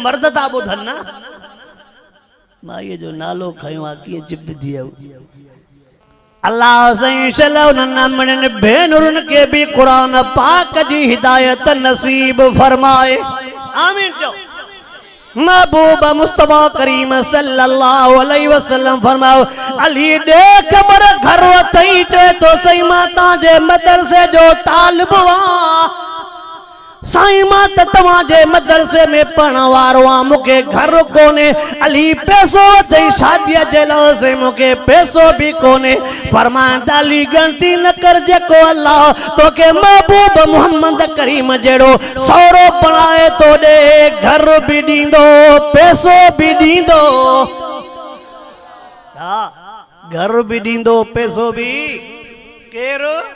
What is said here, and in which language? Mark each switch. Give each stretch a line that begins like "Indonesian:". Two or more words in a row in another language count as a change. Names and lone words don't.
Sindhi: मर्द था ॿुधनि न माईअ जो नालो खयो आहे कीअं चुप थी वियो अल्लाह साईं शला उन्हनि भेनरुनि खे बि क़ुरान पाक जी हिदायत नसीब फरमाए आमीन चओ महबूब मुस्तफा करीम
Arabic: صلى الله عليه وسلم
Sindhi: फरमाओ अली दे ख़बर घर वथई चए तो सही मां तांजे मदरसे जो तालिब आ साईं मां त तव्हांजे मदरसे में पढ़ण वारो आ मूंखे घर कोने अली पैसो अथई शादीअ जे लाइ मूंखे पैसो बि कोने फरमाइनि अली गणती न कर जेको अल्लाह तोखे महबूब मोहम्मद करीम जहिड़ो सहुरो पढ़ाए तो ॾे घर बि ॾींदो पैसो बि ॾींदो हा घर बि ॾींदो पैसो बि केरु